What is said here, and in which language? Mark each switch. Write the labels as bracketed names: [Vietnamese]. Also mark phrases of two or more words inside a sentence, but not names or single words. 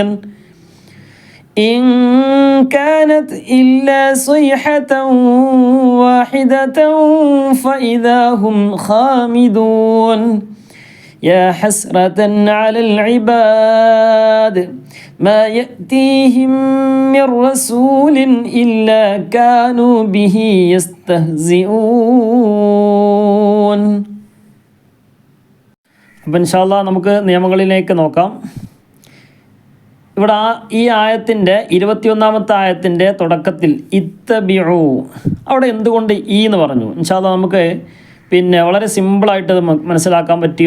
[Arabic] إن كانت إلا صيحة واحدة فإذا هم خامدون. يا حسرة على العباد ما يأتيهم من رسول إلا كانوا به يستهزئون. [Malayalam] അപ്പോൾ [Arabic] إن شاء الله [Malayalam] നമുക്ക് നിയമങ്ങളിലേക്ക് നോക്കാം. ഇവിടെ ഈ ആയത്തിൻ്റെ 21-ാമത്തെ ആയത്തിൻ്റെ തുടക്കത്തിൽ ഇത്തബിഉ, അവിടെ എന്തുകൊണ്ട് എന്ന് പറഞ്ഞു. [Arabic] إن شاء الله [Malayalam] നമുക്ക് വളരെ സിമ്പിളായിട്ട് അത് മനസ്സിലാക്കാൻ പറ്റും.